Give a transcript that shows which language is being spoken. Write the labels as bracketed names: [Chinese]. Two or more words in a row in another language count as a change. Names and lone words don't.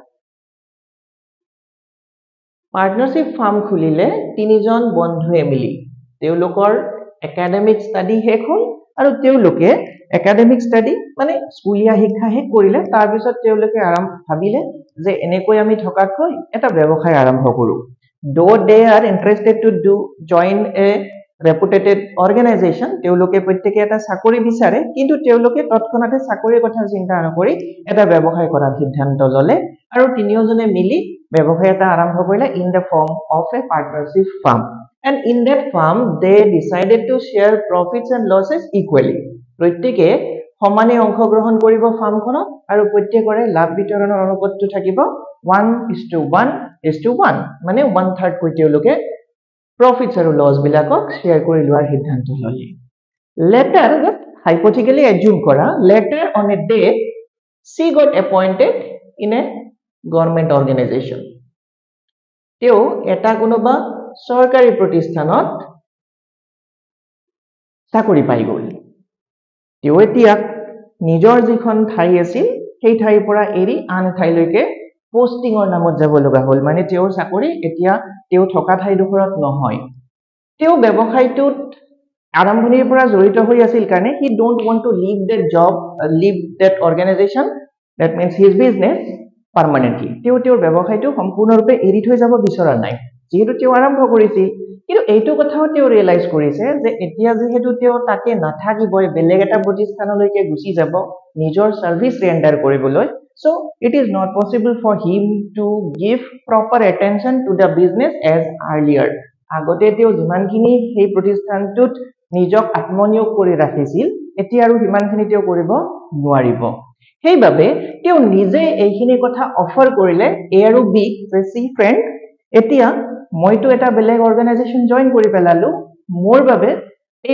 [English] partnership firm [Assamese] খুলিলে তিনিজন বন্ধুৱে মিলি তেওঁলোকৰ [English] academic study [Assamese] শেষ হ'ল আৰু তেওঁলোকে [English] academic study [Assamese] মানে স্কুলীয়া শিক্ষা শেষ কৰিলে তাৰ পিছত তেওঁলোকে ভাবিলে যে এনেকৈ আমি থকাতকৈ এটা ব্যৱসায় আৰম্ভ কৰো [English] though they are interested to join a reputed organization [Assamese] তেওঁলোকে প্ৰত্যেককে এটা চাকৰি বিচাৰে কিন্তু তেওঁলোকে তৎক্ষণাতে চাকৰিৰ কথা চিন্তা নকৰি এটা ব্যৱসায় কৰাৰ সিদ্ধান্ত ললে আৰু তিনিওজনে মিলি ব্যৱসায় এটা আৰম্ভ কৰিলে [English] in the form of a partnership firm and in that firm they decided to share profits and losses equally [Assamese] প্ৰত্যেককে সমানে অংশগ্ৰহণ কৰিব ফাৰ্মখনত আৰু প্ৰত্যেকৰে লাভ বিতৰণৰ অনুপাতটো থাকিব 1:1:1 মানে 1/3 কৈ তেওঁলোকে profits আৰু loss বিলাকক share কৰি লোৱাৰ সিদ্ধান্ত ললে [English] later hypothetically assume [Assamese] কৰা [English] later on a day she got appointed in a government organization [Assamese] তেও এটা কোনোবা চৰকাৰী প্ৰতিষ্ঠানত চাকৰি পাই গ'ল তেও এতিয়া নিজৰ যিখন ঠাই আছিল সেই ঠাইৰ পৰা এৰি আন ঠাইলৈকে পোষ্টিংৰ নামত যাব লগা হ'ল মানে তেওঁৰ চাকৰি এতিয়া তেওঁ থকা ঠাইডোখৰত নহয় তেওঁ ব্যৱসায়টোত আৰম্ভণিৰ পৰা জড়িত হৈ আছিল কাৰণে [English] he don't want to leave that job leave that organization that means his business permanently [Assamese] তেওঁৰ ব্যৱসায়টো সম্পূৰ্ণৰূপে এৰি থৈ যাব বিচৰা নাই যেহেতু তেওঁ আৰম্ভ কৰিছিল কিন্তু এইটো কথাও তেওঁ ৰিয়েলাইজ কৰিছে যে এতিয়া যেহেতু তেওঁ তাতে নাথাকিবই বেলেগ এটা প্ৰতিষ্ঠানলৈকে গুচি যাব নিজৰ [English] service render [Assamese] কৰিবলৈ [English] so it is not possible for him to give proper attention to the business as earlier [Assamese] আগতে তেওঁ যিমানখিনি সেই প্ৰতিষ্ঠানটোত নিজক আত্মনিয়োগ কৰি ৰাখিছিল এতিয়া আৰু সিমানখিনি তেওঁ কৰিব নোৱাৰিব সেইবাবে তেওঁ নিজে এইখিনি কথা অফাৰ কৰিলে এ আৰু বি যে সি ফ্ৰেন্ড এতিয়া মইতো এটা বেলেগ [English] organisation join [Assamese] কৰি পেলালো মোৰ বাবে এই